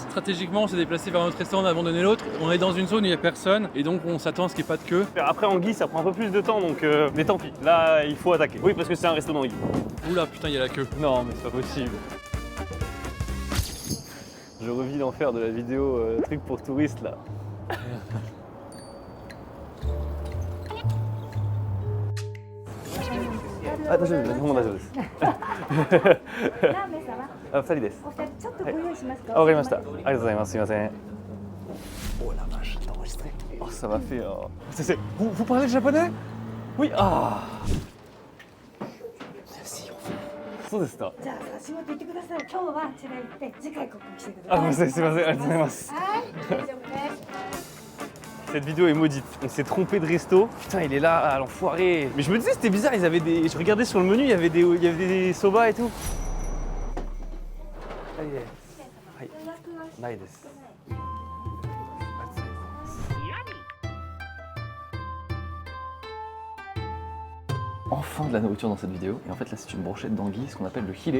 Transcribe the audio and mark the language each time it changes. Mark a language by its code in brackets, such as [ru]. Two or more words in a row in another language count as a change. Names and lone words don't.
[fr] Stratégiquement, on s'est déplacé vers notre restaurant, on a abandonné l'autre. On est dans une zone où il n'y a personne et donc on s'attend à ce qu'il n'y ait pas de queue. Après Anguille, ça prend un peu plus de temps, donc mais tant pis. Là, il faut attaquer. Oui, parce que c'est un resto d'Anguille. Oula, putain, il y a la queue. Non, mais c'est pas possible. Je revis l'enfer de la vidéo truc pour touristes là. [ja] Ah, 大丈夫です。日本大丈夫です。ラーメン様、あ、2人です。お二人ちょっとご用意しますか。あ、わかりました。ありがとうございます。すいません。 [fr] Oh la vache, t'as enregistré. Oh, ça m'a fait. Vous parlez japonais? Oui, ah. Merci, enfin. [ja] そうですか。じゃあ仕事行ってください。今日はチェラ行って次回ここに来てください。あ、ごめんなさい、すいません、ありがとうございます。はい、大丈夫です。 [fr] Cette vidéo est maudite. On s'est trompé de resto. Putain, il est là, l'enfoiré. Mais je me disais, c'était bizarre, ils avaient des. Je regardais sur le menu, il y avait des soba et tout. Enfin de la nourriture dans cette vidéo, et en fait là c'est une brochette d'anguille, ce qu'on appelle le hile.